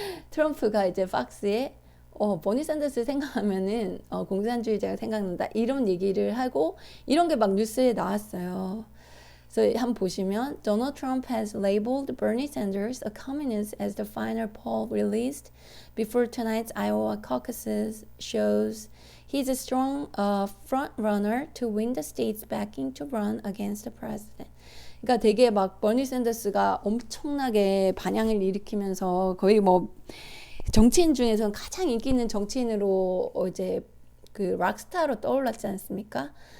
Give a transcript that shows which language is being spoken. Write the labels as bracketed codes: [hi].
[ko] 트럼프가 이제 팍스에 버니 샌더스 생각하면은 공산주의자가 생각난다, 이런 얘기를 하고, 이런 게 막 뉴스에 나왔어요. 그래서 한번 보시면, [en] Donald Trump has labeled Bernie Sanders a communist as the final poll released before tonight's Iowa caucuses shows he's a strong front runner to win the state's backing to run against the president. [ko] 그러니까 되게 막 버니 샌더스가 엄청나게 반향을 일으키면서 거의 뭐 정치인 중에서는 가장 인기 있는 정치인으로 이제 그 락스타로 떠올랐지 않습니까?